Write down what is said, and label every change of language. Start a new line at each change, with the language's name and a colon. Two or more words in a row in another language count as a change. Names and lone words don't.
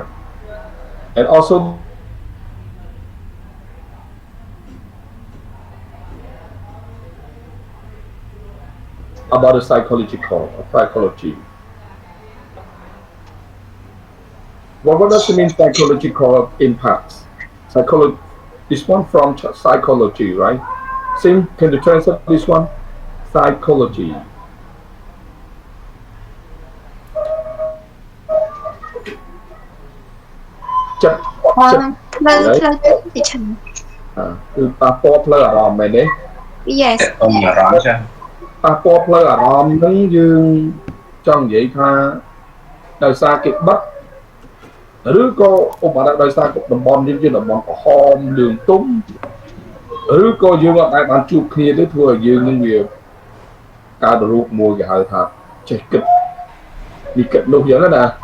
English: And also about the psychology. What does it mean psychological impacts? This one from psychology, right? Sim, can you translate this one? Psychology.
Vietnamese: Chất từ
Khmer: ប៉ះពាល់ផ្លូវអារម្មណ៍មែនទេ
English: Yes
Khmer: អារម្មណ៍ចា ប៉ះពាល់ផ្លូវអារម្មណ៍ហ្នឹងយើងចង់និយាយថាដោយសារគេបិទឬក៏ឧបមាដោយសារតំបន់យើងជាតំបន់ក្រហមលឿងទុំឬក៏យើងអត់ដែលបានជួបគ្នាទេធ្វើឲ្យយើងនឹងវាកើតរូបមួយគេហៅថាចេះគិតនេះគិតនោះយ៉ាងណា